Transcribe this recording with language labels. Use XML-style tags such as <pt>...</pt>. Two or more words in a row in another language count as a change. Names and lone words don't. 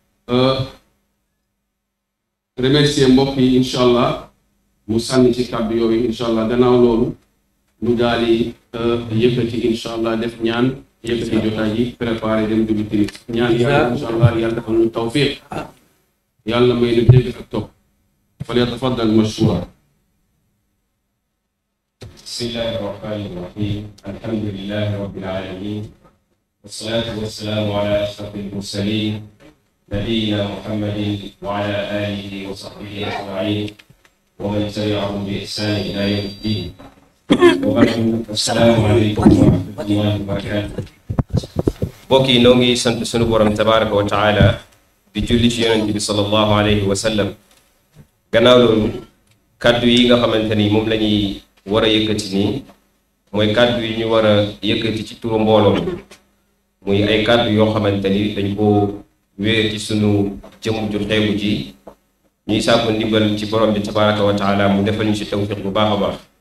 <wo>remercier mbokk yi</wo> <ar>إن شاء الله</ar> <wo>mu sànni ci kàddu yooyu</wo> <ar>إن شاء الله</ar> <wo>gannaaw loolu mu daal di yëkkati</wo> <ar>إن شاء الله</ar> <wo>def ñaan yëkkati jotaay yi préparé dem julli timis ñaan yàlla</wo> <ar>إن شاء الله</ar> <wo>yàlla defal ñu tawfiq yàlla may nu dégg ak topp</wo> <ar>فليتفضل مشكورا. بسم الله الرحمن الرحيم الحمد لله رب العالمين والصلاة والسلام على أشرف المرسلين نبينا محمد وعلى آله وصحبه أجمعين ومن تبعهم بإحسان إلى يوم الدين وبعد السلام عليكم ورحمة الله وبركاته.</ar> <wo>mbokk yi noo ngi sant sunu borom</wo> <ar>تبارك وتعالى</ar> <wo>di julli ci yonent bi</wo> <ar>صلى الله عليه وسلم.</ar> <wo>gannaaw loolu kàddu yi nga xamante ni moom la ñuy war a yëkkati nii mooy kàddu yi ñu war a yëkkati ci turu mbooloo muy ay kàddu yoo xamante ni dañ ko wéer ci sunu jëmm ju xeebu ji ñuy sàkku ndimbal ci borom bi</wo> <ar>تبارك وتعالى</ar> <wo>mu defal ñu ci tawfiq bu baax a baax.</wo>